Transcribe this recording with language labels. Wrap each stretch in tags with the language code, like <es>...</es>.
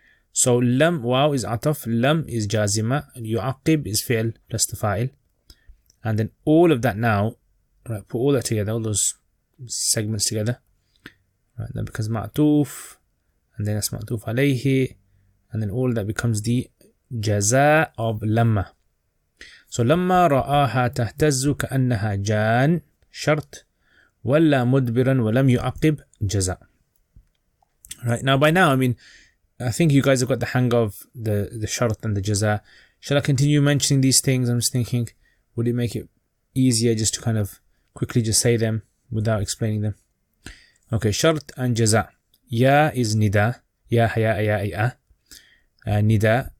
<en>So lam, wow is ataf, lam is jazima, yu'aqib is fi'l plus the fa'il. And then all of that now, right, put all that together, all those segments together. Right, that becomes ma'tuf, and then that's ma'tuf alayhi, and then all that becomes the jaza of lamma.</en> <ar>So لما رآها تهتز كأنها جان شرط ولا مدبرا ولم يعقب جزاء.</ar> <en>Right, now by now, I mean, I think you guys have got the hang of the shart and the jaza. Shall I continue mentioning these things? I'm just thinking, would it make it easier just to kind of quickly just say them without explaining them? Okay, shart and jaza. Ya is nida. Ya haya ya ya. Nida.</en>